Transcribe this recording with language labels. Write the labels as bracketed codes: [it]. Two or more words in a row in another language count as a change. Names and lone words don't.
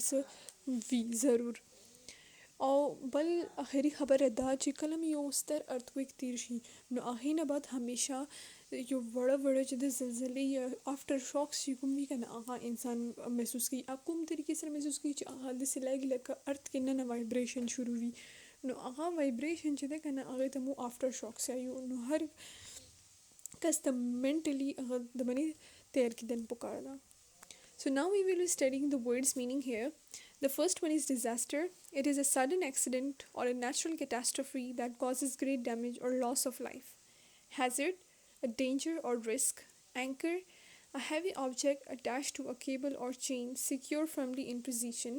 [ps] څه وي ضرور او بل آخري خبره دا چې کله مې یو ستر ارتکویک تیر شي نو هغې نه بعد همیشه یو وړه چې د زلزلې یا [en] aftershocks [ps] چې کوم وي که نه هغه انسان محسوس کوي کوم طریقې سره محسوس کوي چې هغه داسې لګي لکه ارت کې نه وایبریشن شروع وي نو هغه وایبریشن چې ده که نه هغې ته مو [en] aftershocks [ps] وایو نو هر کس ته منټلی هغه د باندې تیار کېدل پکار ده. [en] So now we will be studying the words meaning here. The first one is disaster. It is a sudden accident or a natural catastrophe that causes great damage or loss of life. Hazard, a danger or risk. Anchor, a heavy object attached to a cable or chain secure firmly in position.